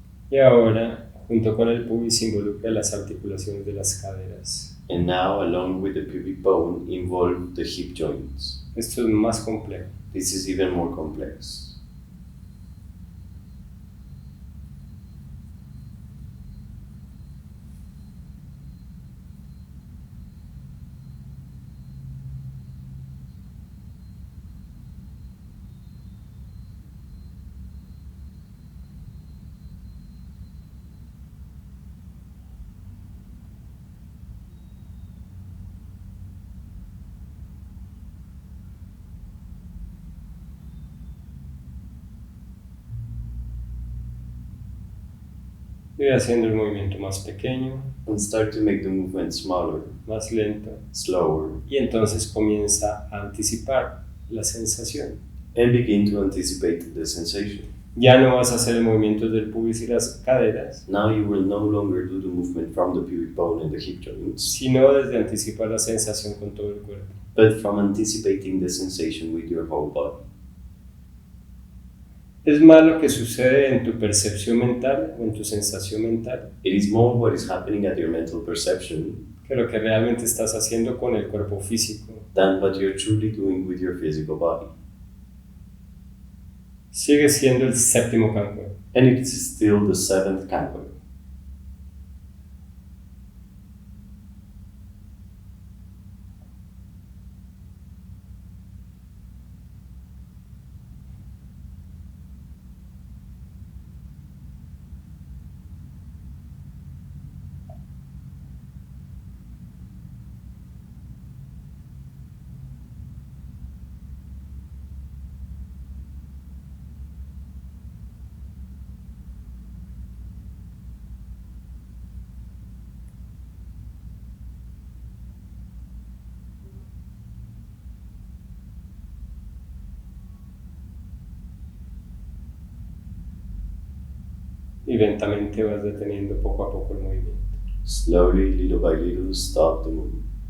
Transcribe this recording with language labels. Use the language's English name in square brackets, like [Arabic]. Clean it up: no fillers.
[Spanish] Y ahora, junto con el pubis, involucra las articulaciones de las caderas. [English] And now, along with the pubic bone, involve the hip joints. [Spanish] Esto es más complejo. [English] This is even more complex. [Spanish] Y voy haciendo el movimiento más pequeño, [English] And start to make the movement smaller, [Spanish] más lento. [English] slower, [Spanish] Y entonces comienza a anticipar la sensación. [English] and begin to anticipate the sensation. [Spanish] Ya no vas a hacer el movimiento del pubis y las caderas, [English] Now you will no longer do the movement from the pubic bone and the hip joints, [Spanish] sino desde anticipar la sensación con todo el cuerpo. [English] but from anticipating the sensation with your whole body. [Spanish] Es más lo que sucede en tu percepción mental o en tu sensación mental [English] It is more what is happening at your mental perception [Spanish] que lo que realmente estás haciendo con el cuerpo físico. [English] than what you're truly doing with your physical body. [Spanish] Sigue siendo el séptimo canto. [English] And it is still the seventh canto. [Spanish] Y lentamente vas deteniendo poco a poco el movimiento. [English] Slowly, little by little, stop the movement